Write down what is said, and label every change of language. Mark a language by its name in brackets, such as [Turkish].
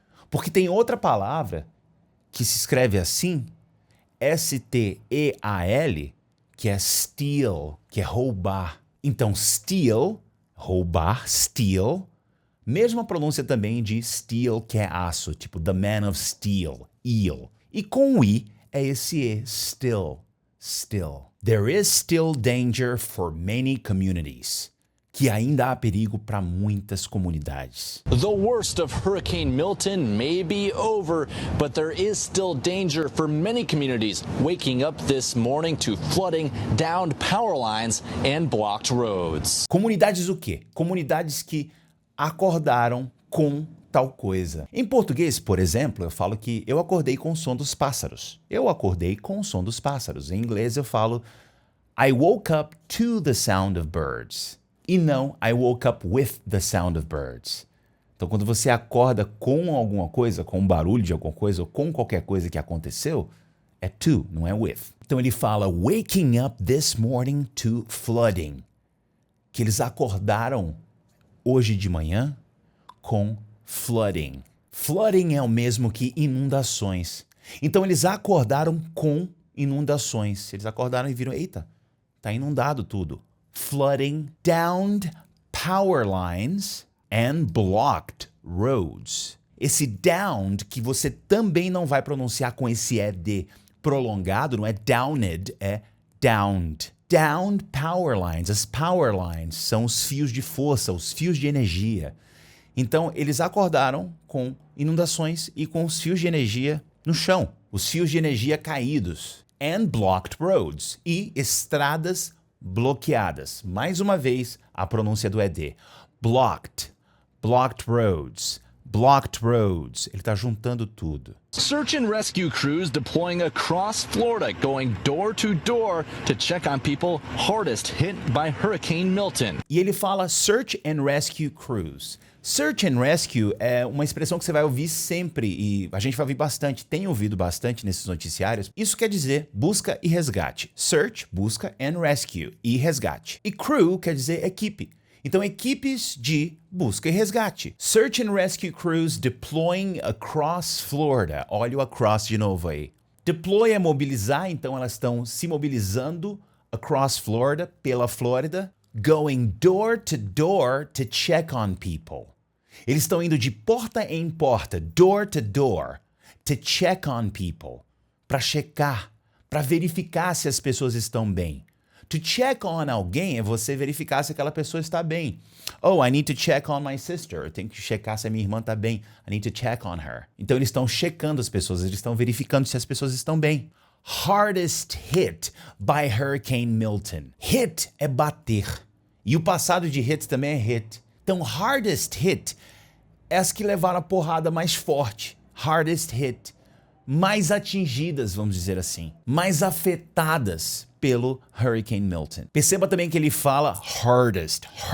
[Portuguese] Porque tem outra palavra que se escreve assim, S-T-E-A-L, que é steal, que é roubar. Então, steal, roubar, steal, mesma pronúncia também de steel, que é aço, tipo the man of steel, eel. E com o I é esse E, still, still. [English] There is still danger for many communities. [Portuguese] Que ainda há perigo para muitas comunidades. [English] The worst of Hurricane Milton may be over, but there is still danger for many communities, waking up this morning to flooding, downed power lines and blocked roads. [Portuguese] Comunidades o quê? Comunidades que acordaram com tal coisa. Em português, por exemplo, eu falo que eu acordei com o som dos pássaros. Eu acordei com o som dos pássaros. Em inglês eu falo [English] I woke up to the sound of birds. E não, I woke up with the sound of birds. [Portuguese] Então, quando você acorda com alguma coisa, com um barulho de alguma coisa, ou com qualquer coisa que aconteceu, é to, não é with. Então, ele fala, [English] waking up this morning to flooding. [Portuguese] Que eles acordaram hoje de manhã com flooding. Flooding é o mesmo que inundações. Então, eles acordaram com inundações. Eles acordaram e viram, eita, tá inundado tudo. [English] Flooding, downed power lines and blocked roads. [Portuguese] Esse downed que você também não vai pronunciar com esse ED prolongado, não é downed, é downed. Downed power lines. As power lines são os fios de força, os fios de energia. Então, eles acordaram com inundações e com os fios de energia no chão. Os fios de energia caídos. [English] And blocked roads. [Portuguese] E estradas bloqueadas. Mais uma vez, a pronúncia do ED. [English] Blocked. Blocked roads. Blocked roads. [Portuguese] Ele está juntando tudo. [English] Search and rescue crews deploying across Florida, going door to door to check on people hardest hit by Hurricane Milton. [Portuguese] E ele fala [English] search and rescue crews. [Portuguese] Search and rescue é uma expressão que você vai ouvir sempre e a gente vai ouvir bastante, tem ouvido bastante nesses noticiários. Isso quer dizer busca e resgate. Search, busca, and rescue, e resgate. E crew quer dizer equipe. Então, equipes de busca e resgate. [English] Search and rescue crews deploying across Florida. [Portuguese] Olha o across de novo aí. Deploy é mobilizar, então elas estão se mobilizando across Florida, pela Flórida. [English] Going door to check on people. [Portuguese] Eles estão indo de porta em porta, [English] door to check on people. [Portuguese] Para checar, para verificar se as pessoas estão bem. To check on alguém é você verificar se aquela pessoa está bem. [English] Oh, I need to check on my sister. [Portuguese] Eu tenho que checar se a minha irmã está bem. [English] I need to check on her. [Portuguese] Então eles estão checando as pessoas, eles estão verificando se as pessoas estão bem. [English] Hardest hit by Hurricane Milton. [Portuguese] Hit é bater. E o passado de hit também é hit. Então, hardest hit é as que levaram a porrada mais forte. Hardest hit. Mais atingidas, vamos dizer assim. Mais afetadas pelo Hurricane Milton. Perceba também que ele fala hardest.